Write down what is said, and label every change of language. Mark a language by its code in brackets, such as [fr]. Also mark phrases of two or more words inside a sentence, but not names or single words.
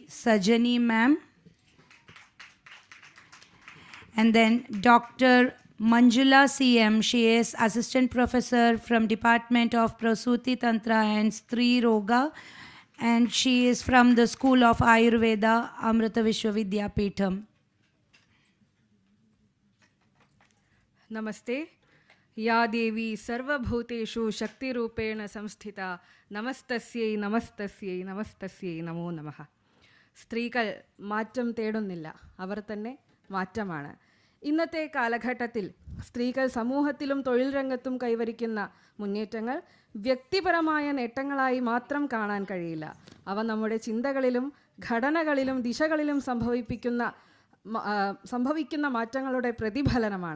[en] Sajani, ma'am. And then Dr. Manjula C.M. She is Assistant Professor from Department of Prasuti Tantra and Stri Roga. And she is from the School of Ayurveda, Amrita Vishwa Vidyapeetham. Namaste. [sa] या देवी सर्वभूतेषु शक्ति रूपेण संस्थिता नमस्तस्यै नमस्तस्यै नमस्तस्यै नमो नमः. [ml] സ്ത്രീകൾ മാറ്റം തേടുന്നില്ല, അവർ തന്നെ മാറ്റമാണ്. ഇന്നത്തെ കാലഘട്ടത്തിൽ സ്ത്രീകൾ സമൂഹത്തിലും തൊഴിൽ രംഗത്തും കൈവരിക്കുന്ന മുന്നേറ്റങ്ങൾ വ്യക്തിപരമായ നേട്ടങ്ങളായി മാത്രം കാണാൻ കഴിയില്ല. അവ നമ്മുടെ ചിന്തകളിലും ഘടനകളിലും ദിശകളിലും സംഭവിക്കുന്ന മാറ്റങ്ങളുടെ പ്രതിഫലനമാണ്.